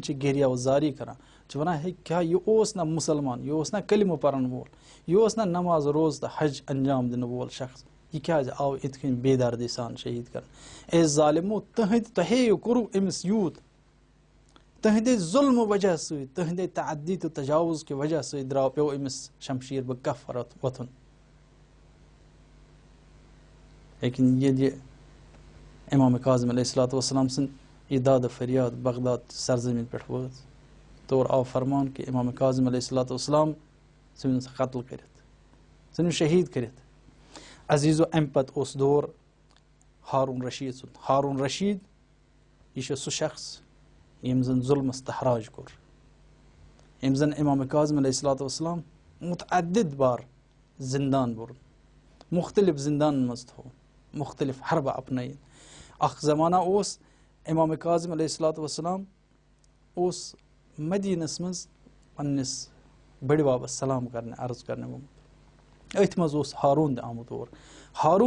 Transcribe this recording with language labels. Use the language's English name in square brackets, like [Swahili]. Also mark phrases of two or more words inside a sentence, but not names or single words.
[Kashmiri] چھِ گریو زاری کران چھِ ونان ہے کیٛاہ یہِ اوس نا مُسلمان یہِ اوس نا کلمہٕ پرن وول یہِ اوس نا نماز روز تہٕ حج انجام دِنہٕ وول شخص یہِ کیٛازِ آو یِتھ کٔنۍ بے دردی سان شہیٖد کرنہٕ اے ظالمو تۄہے کوٚروٕ أمِس یوٗت تٕہنٛدے ظُلمہٕ وجہ سۭتۍ تٕہنٛدے تعدی تہٕ تجاوُز کہِ وجہ سۭتۍ پیوٚو أمِس [Persian] شمشیٖر بہٕ کف [Kashmiri] وۄتھُن لیکن ییٚلہِ یہِ امام کاظم [Arabic] علیہ الصلوۃ والسلام [Kashmiri] سٕنٛد یہِ دادٕ فریاد بغداد سرزمیٖن پٮ۪ٹھ وٲژ تور آو فرمان کہِ امام کاظم [Arabic] علیہ الصلوۃ والسلام [Kashmiri] ژھٕنِن سُہ قتل کٔرِتھ ژھٕنِن شہیٖد کٔرِتھ عزیٖزو امہِ پتہٕ اوس دور ہارون رشیٖد سُنٛد ہارون رشیٖد یہِ چھُ سُہ شخص ییٚمۍ زن ظُلمس تحراج کوٚر ییٚمۍ زن امام کاظم [Arabic] علیہ الصلوۃ والسلام [Kashmiri] متعدد بار زندان بوٚرُن مختلف زندانن منٛز تھوٚو مختلف حربہٕ اپنٲیِن اکھ زمانہ اوس امام کاظم [Arabic] علیہ الصلوۃ والسلام [Kashmiri] اوس مدیٖنس منٛز پننِس بٔڈِ بابس سلام کرنہِ عرض کرنہِ گوٚمُت أتھۍ منٛز اوس ہارون تہِ آمُت اور ہارون